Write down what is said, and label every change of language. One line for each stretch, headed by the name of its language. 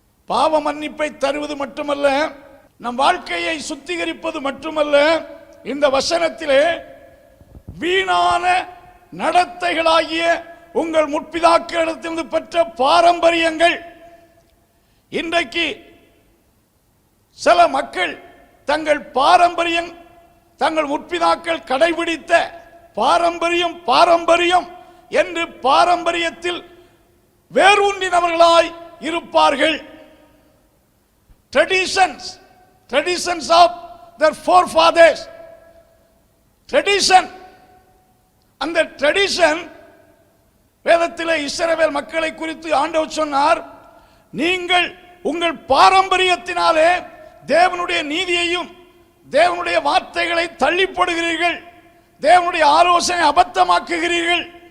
Tamil: பாவ மன்னிப்பை தருவது மட்டுமல்ல, நம் வாழ்க்கையை சுத்திகரிப்பது மட்டுமல்ல, இந்த வசனத்திலே வீணான நடத்தைகளாகிய உங்கள் முற்பிதாக்களிடத்திலிருந்து பெற்ற பாரம்பரியங்கள், இன்றைக்கு சில மக்கள் தங்கள் பாரம்பரியம், தங்கள் முற்பிதாக்கள் கடைபிடித்த பாரம்பரியம் பாரம்பரியம் என்று பாரம்பரியத்தில் வேரூன்றினவர்களாய் இருப்பார்கள்.
English: traditions of their forefathers, tradition.
Tamil: அந்த ட்ரெடிஷன், வேதத்திலே இஸ்ரவேல் மக்களை குறித்து ஆண்டவர் சொன்னார், நீங்கள் உங்கள் பாரம்பரியத்தினாலே தேவனுடைய நீதியையும் தேவனுடைய வார்த்தைகளை தள்ளி போடுகிறீர்கள், தேவனுடைய ஆலோசனை அபத்தமாக்குகிறீர்கள்.